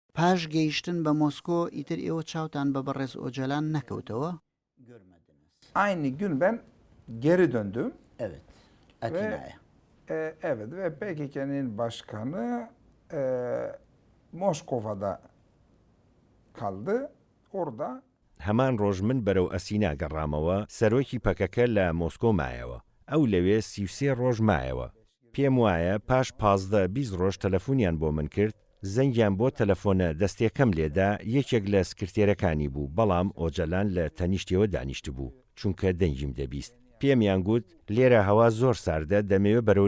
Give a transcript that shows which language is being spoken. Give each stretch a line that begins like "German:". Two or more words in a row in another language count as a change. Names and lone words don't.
Central Kurdish: پاش گەیشتن بە مۆسکۆ ئیتر ئێوە چاوتان بە بەڕێز ئۆجەلان نەکەوتەوە؟
Turkish: Aynı gün ben geri döndüm. Evet. Atina'ya. Evet ve PKK'nın başkanı Moskova'da kaldı. Orada
Central Kurdish: هەمان ڕۆژ من بەرەو ئەسینا گەڕامەوە سەرۆکی پەکەکە لە مۆسکۆ مایەوە ئەو لەوێ 33 ڕۆژ مایەوە پێم وایە پاش 15-20 ڕۆژ تەلەفۆنیان بۆ من کرد زەنگیان بۆ تەلەفۆنە دەستێکەم لێدا یەکێک لە سکرتێرەکانی بوو بەڵام ئۆجەلان لە تەنیشتەوە دانیشت بوو چونکە دەنگیم دەبیست پێمیان گوت لێرە هەوا زۆر ساردە دەمەوێت بەرەو